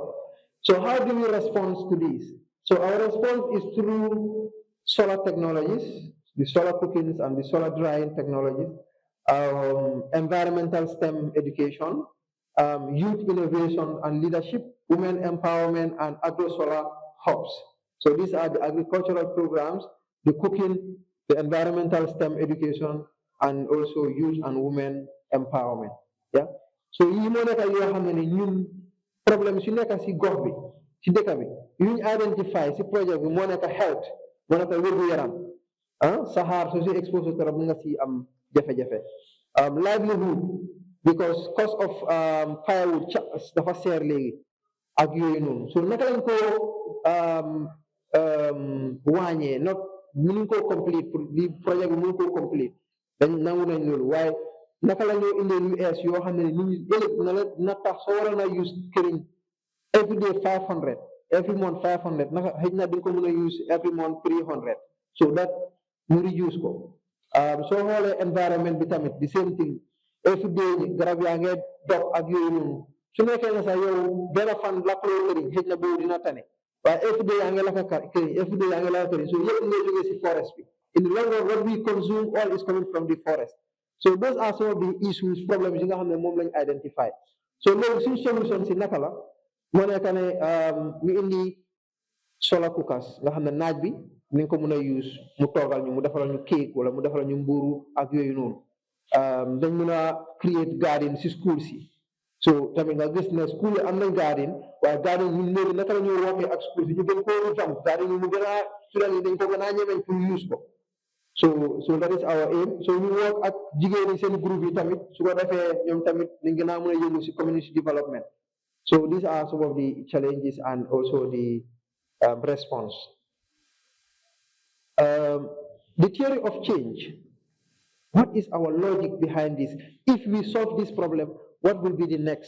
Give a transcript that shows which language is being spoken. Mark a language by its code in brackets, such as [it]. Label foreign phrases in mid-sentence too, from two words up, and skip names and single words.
[en] So how do we respond to this? So our response is through solar technologies, the solar cookings and the solar drying technologies, environmental STEM education, youth innovation and leadership, women empowerment, and agro-solar hubs. So these are the agricultural programs, the cooking, the environmental STEM education, and also youth and women empowerment. Yeah. [wo] So yi mo nekk yoo xam ne ñun problème su nekk si gox bi si dëkk bi yu ñu identify si projet bi moo nekk health moo nekk wérgu yaram saxaar su si [fr] exposé trop [wo] nga si am jafe-jafe. [en] Livelihood, because cost of firewood [wo] dafa seer léegi, ak yooyu noonu so naka lañ ko wàññee not mënuñ koo complete pour li projet bi mënu koo complete dañ nangu nañ loolu waaye naka la ñoo indee lu ees yoo xam ne nit ñi ëllëg na tax soo waroon a use këriñ [en] every day 500 every month 500 [wo] naka xëy na di nga ko mën a use [en] every month 300 so [wo] that ñu reduce ko soo xoolee environment bi tamit [en] the same thing every day [wo] garab yaa ngee dox ak yooyu noonu su nekkee ne sax yow benn fan lakkaloo këriñ xëy na boobu dina tane waaye [en] every day [wo] yaa ngi lakka këriñ [en] every day [wo] yaa ngi lakka këriñ so yëpp ngay jógee si forest bi [en] in the long run what we consume all is coming from the forest so those are some of the issues problems [wo] yi nga xam ne moom lañ identify so loolu suñ solution si naka la moo nekk ne ñu indi solar cookers nga xam ne naaj bi ni nga ko mën a use mu toogal ñu mu defaral ñu cake wala mu defaral ñu mburu ak yooyu noonu dañ mën a create garden si school si so tamit nga gis ne school yi am nañ garden waaye garden ñun léegi naka la ñuy wootee ak school si ñu gën koo revamp garden yi mu gën a student yi dañ ko gën a ñemeñ pour use ko [en] so that is our aim so [wo] ñu work ak jigéen yi seen groupe yi tamit su ko defee ñoom tamit dañ gën a mën a yëngu si [en] community development so these are some of the challenges and also the response. The theory of change. What is our logic behind this? If we solve this problem, what will be the next?